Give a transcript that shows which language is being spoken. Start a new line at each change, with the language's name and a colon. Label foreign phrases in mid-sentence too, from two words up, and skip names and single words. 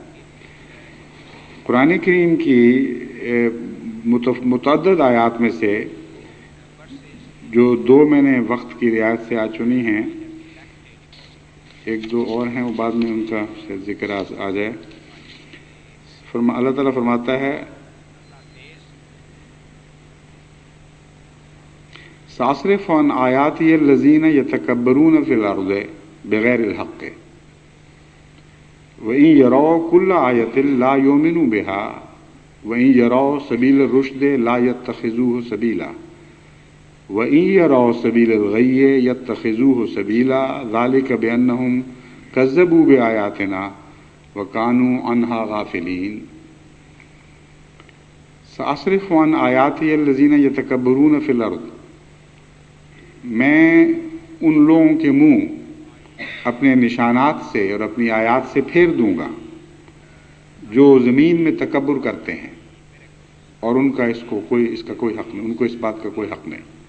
Urdu: قرآن کریم کی متعدد آیات میں سے جو دو میں نے وقت کی رعایت سے آج چنی ہیں، ایک دو اور ہیں وہ بعد میں ان کا ذکر آ جائے۔ اللہ تعالیٰ فرماتا ہے
Arabic: سأصرف عن آياتي الذين يتكبرون في الأرض بغير الحق وإن يروا كل آية لا يؤمنوا بها وإن يروا سبيل رشد لا يتخذوه سبيلا وإن يروا سبيل غي يتخذوه سبيلا ذلك بأنهم كذبوا بآياتنا وكانوا عنها غافلين. سأصرف عن آياتي الذين يتكبرون في الأرض,
Urdu: میں ان لوگوں کے منہ اپنے نشانات سے اور اپنی آیات سے پھیر دوں گا جو زمین میں تکبر کرتے ہیں اور ان کا اس کا کوئی حق نہیں، ان کو اس بات کا کوئی حق نہیں.